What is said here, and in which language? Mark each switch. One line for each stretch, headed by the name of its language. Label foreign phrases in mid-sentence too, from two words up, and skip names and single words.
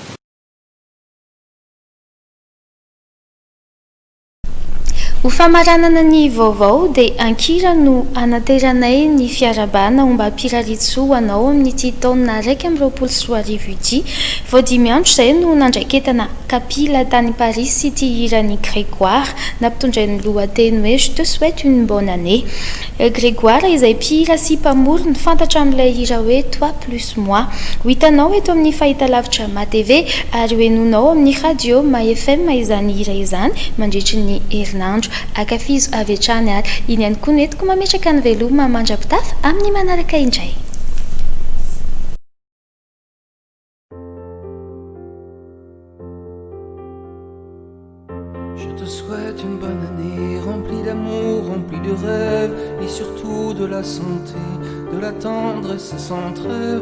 Malagasy: Ho famaranana ny vaovao dia ankira no anateranay ny fiarabana mba hampiraritso anao amin'ity taona 2024 ity. Vao 5 andro izay no nandraiketana kapila tany Paris sy ity iran'ny Grégoire nampitondrainy lohateny hoe je te souhaite une bonne année. Grégoire izay mpihira sy mpamorona fantatra amin'ilay hira hoe toi plus moi. Ho hitanao eto amin'ny fahitalavitra MaTV ary hoenonao amin'ny radio MaFM izany hira izany mandritry ny herinandro. Akafizo avy hatrany ary iny ihany koa no entiko mametraka ny veloma mandrapitafa amin'ny manaraka indray.
French: Je te souhaite une bonne année remplie d'amour, remplie de rêves et surtout de la santé, de la tendresse sans trêve.